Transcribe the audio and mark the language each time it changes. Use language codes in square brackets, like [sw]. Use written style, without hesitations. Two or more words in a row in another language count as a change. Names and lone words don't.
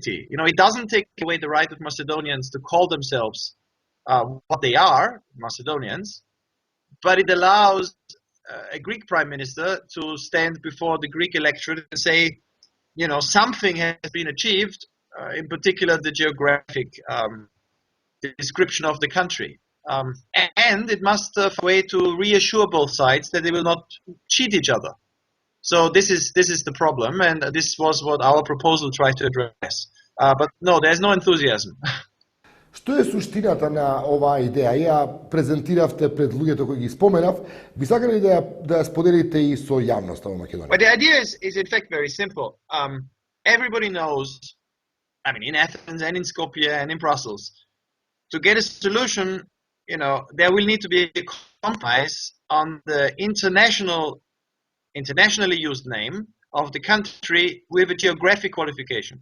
[en] You know, it doesn't take away the right of Macedonians to call themselves what they are, Macedonians, but it allows a Greek prime minister to stand before the Greek electorate and say, you know, something has been achieved, in particular the geographic description of the country. And it must have a way to reassure both sides that they will not cheat each other. So this is the problem, and this was what our proposal tried to address. But no, there's no enthusiasm. [mk] Што е суштината на оваа идеја? Ја презентиравте пред луѓето кои ги споменав. Би сакале да ја споделите и со јавноста во Македонија? [en] But the idea is in fact very simple. Everybody knows, I mean, in Athens and in Skopje and in Brussels, to get a solution, you know, there will need to be a compromise on the internationally used name of the country with a geographic qualification.